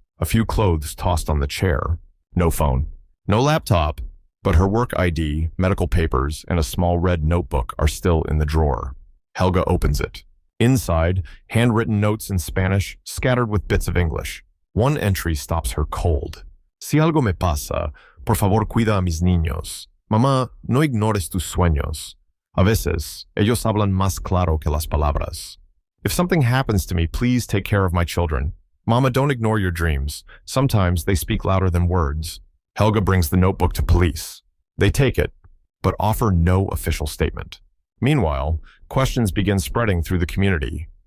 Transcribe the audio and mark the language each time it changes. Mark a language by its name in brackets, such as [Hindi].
[English] A few clothes tossed on the chair. No phone, no laptop, but her work ID, medical papers, and a small red notebook are still in the drawer. Helga opens it. Inside, handwritten notes in Spanish, scattered with bits of English. One entry stops her cold. [Spanish] Si algo me pasa, por favor cuida a mis niños. Mamá, no ignores tus sueños. A veces, ellos hablan más claro que las palabras. [English] If something happens to me, please take care of my children. Mama, don't ignore your dreams. Sometimes they speak louder than words. Helga brings the notebook to police. They take it, but offer no official statement. Meanwhile, questions begin spreading through the community.